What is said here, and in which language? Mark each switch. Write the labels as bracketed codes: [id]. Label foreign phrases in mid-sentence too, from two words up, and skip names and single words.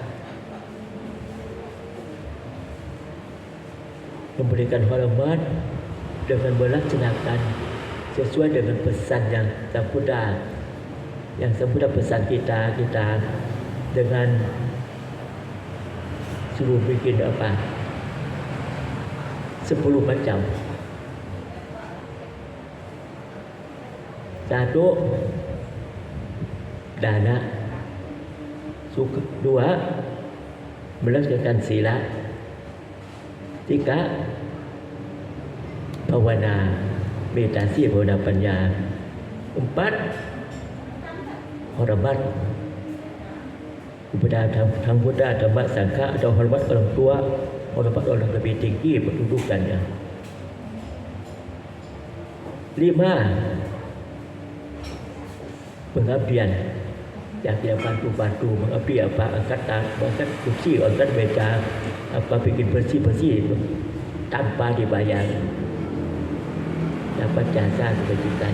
[id] memberikan hormat dengan melaksanakan sesuai dengan pesan yang Sang Buddha pesan kita dengan suruh bikin 10 macam. 1 dana, 2 melaksanakan sila, 3 bhavana meditasi [pi] bhavana panya, [id] 4 hormat kepada Sang Buddha Dhamma Sangka atau hormat orang tua, hormat orang lebih tinggi kedudukannya. 5 pengabdian yang dia bantu mengabdi, angkat kursi, angkat meja, bikin bersih tanpa dibayar, dapat jasa kebajikan.